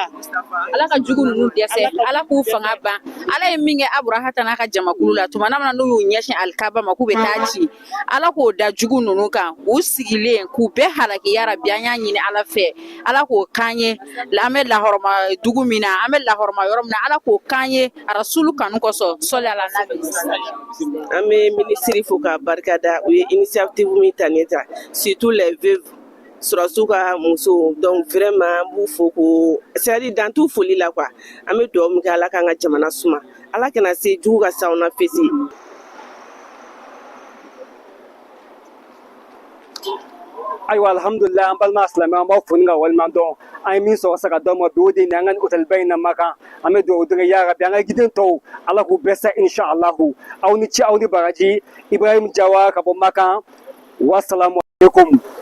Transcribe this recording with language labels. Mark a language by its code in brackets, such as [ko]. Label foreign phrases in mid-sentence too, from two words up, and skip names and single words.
[bm] Ala ka jugu ninnu dɛsɛ Ala k'u fanga ban Ala ye min kɛ Aburahata n'a ka jamakulu la tuma na n'u y'u ɲɛsin Alikaba ma k'u bɛ taa ci Ala k'o da jugu ninnu kan u sigilen k'u bɛɛ halaki [ar] يا رب [bm] an y'a ɲini Ala fɛ Ala k'o kan ye an bɛ lahɔrɔma dugu min na an bɛ lahɔrɔma yɔrɔ min na Ala k'o kan ye rasulu kanu kosɔn [ar] صل على النبي [bm] an bɛ ministre fo ka barika da u ye initiative min ta ne ta [fr] surtout les veuves [bm] surasiw ka muso [fr] donc vraiment [bm] an b'u fo ko [fr] c'est-à-dire dans tout [bm] foli la quoi an bɛ dugawu min kɛ Ala k'an ka jamana suma Ala kana se jugu ka s'anw na fesi. Ayiwa alhamdulillah an balima silamɛ an b'aw fo ni ka waliman dɔn an ye min sɔrɔ sa ka d'aw ma bi o de ye nin an ka nin hôtel ba in na Maka an bɛ dugawu dɔn [ar] يا رب [bm] an ka giden tɔw Ala k'u bɛɛ sa inshallahu aw ni ce aw ni baraji Ibrahim Jawa ka bɔ Maka [ar] والسلام عليكم.